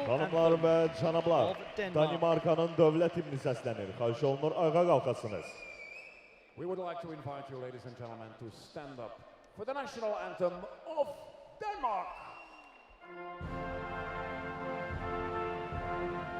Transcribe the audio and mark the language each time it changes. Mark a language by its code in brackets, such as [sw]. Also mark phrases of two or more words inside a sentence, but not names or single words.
[az] Hanımlar [en] anthem [az] ve canablar, [en] of Denmark. [az] Danimarkanın dövlət himni səslənir. Xahiş olunur, ayağa qalxasınız. [en] We would like to invite you, ladies and gentlemen, to stand up for the national anthem of Denmark.